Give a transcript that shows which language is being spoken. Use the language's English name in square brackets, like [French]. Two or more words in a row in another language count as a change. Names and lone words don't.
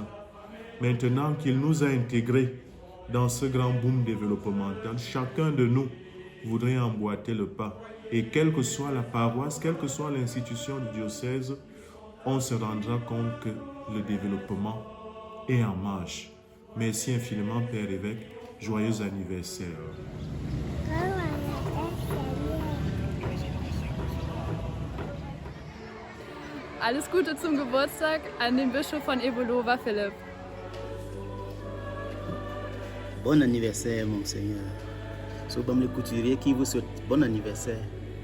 [French] Maintenant qu'il nous a intégrés dans ce grand boom développemental, chacun de nous voudrait emboîter le pas. Et quelle que soit la paroisse, quelle que soit l'institution du diocèse, on se rendra compte que le développement est en marche. Merci infiniment, Père évêque. Joyeux anniversaire. [German] Alles Gute zum Geburtstag an den Bischof von Ebolova, Philipp. [French] Bon anniversaire, Monseigneur. C'est le couturier qui vous souhaite bon anniversaire.